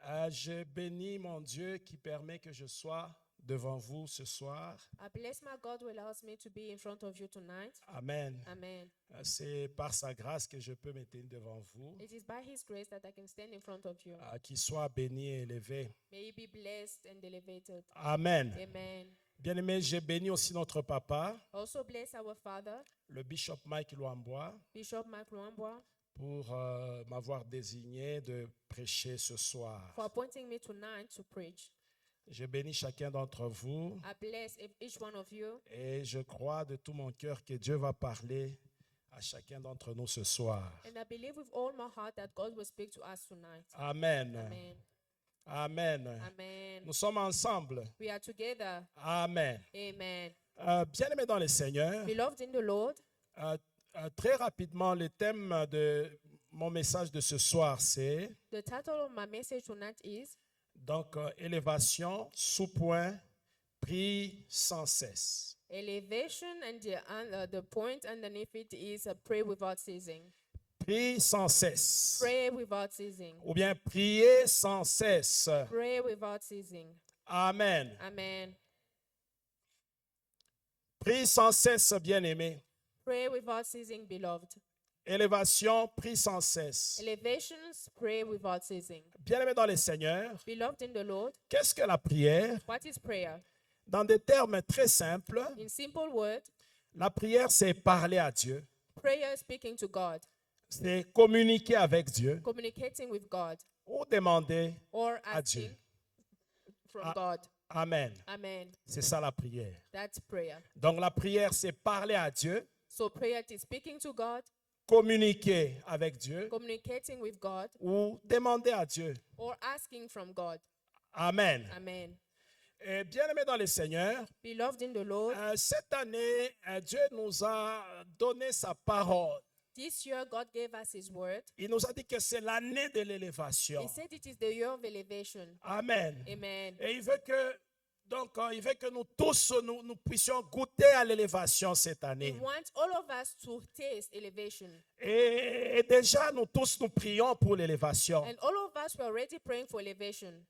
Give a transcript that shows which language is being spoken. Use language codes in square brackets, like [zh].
[fr] Je bénis mon Dieu qui permet que je sois devant vous ce soir. [en] I bless my God who allows me to be in front of you tonight. Amen. Amen. [fr] C'est par sa grâce que je peux me tenir devant vous. [en] It is by His grace that I can stand in front of you. [fr] Qu'il soit béni et élevé. [en] May He be blessed and elevated. Amen. Amen. [fr] Bien-aimés, je bénis aussi notre papa, [en] Also bless our father, [fr] le bishop Mike Luambois, [en] Bishop Mike Luambois, [fr] pour m'avoir désigné de prêcher ce soir. [en] for appointing me tonight to preach. [fr] Je bénis chacun d'entre vous [en] I bless each one of you, [fr] et je crois de tout mon cœur que Dieu va parler à chacun d'entre nous ce soir. [en] and I believe with all my heart that God will speak to us tonight. Amen. Amen. Amen. Amen. [fr] Nous sommes ensemble. [en] We are together. Amen. Amen. [fr] Bien-aimés dans le Seigneur, [en] Beloved in the Lord, [fr] très rapidement, le thème de mon message de ce soir, c'est [en] the title of my message tonight is [fr] donc élévation, sous-point, prie sans cesse. [en] elevation, and the point underneath it is pray without ceasing. [fr] Prie sans cesse. [en] Pray without ceasing. [fr] Ou bien prier sans cesse. [en] Pray without ceasing. Amen. Amen. [fr] Prie sans cesse, bien-aimé. [en] Pray without ceasing, beloved. [fr] Élévation, prie sans cesse. [en] Elevations, pray without ceasing. [fr] Bien-aimé dans le Seigneur, [en] Beloved in the Lord, [fr] qu'est-ce que la prière? [en] what is prayer? [fr] Dans des termes très simples, [en] In simple words, [fr] la prière, c'est parler à Dieu. [en] prayer is speaking to God, [fr] C'est communiquer avec Dieu [en] communicating with God, [fr] ou demander [en] or [fr] à Dieu. [en] asking from Ah. God. Amen. Amen. [fr] C'est ça la prière. [en] That's prayer. [fr] Donc la prière, c'est parler à Dieu, [en] So prayer is speaking to God, [fr] communiquer avec Dieu [en] communicating with God, [fr] ou demander à Dieu. [en] or asking from God. Amen. Amen. [fr] Et bien-aimés dans le Seigneur, [en] Beloved in the Lord, [fr] cette année, Dieu nous a donné sa parole. [en] this year God gave us His word. [fr] Il nous a dit que c'est l'année de l'élévation. [en] He said it is the year of elevation. Amen. Amen. [fr] Et il veut que, il veut que nous tous, nous puissions goûter à l'élévation cette [en] He [fr] année. [en] wants all of us to taste elevation. [fr] Et déjà, nous tous, nous prions pour l'élévation. [en] And all of us were already praying for elevation.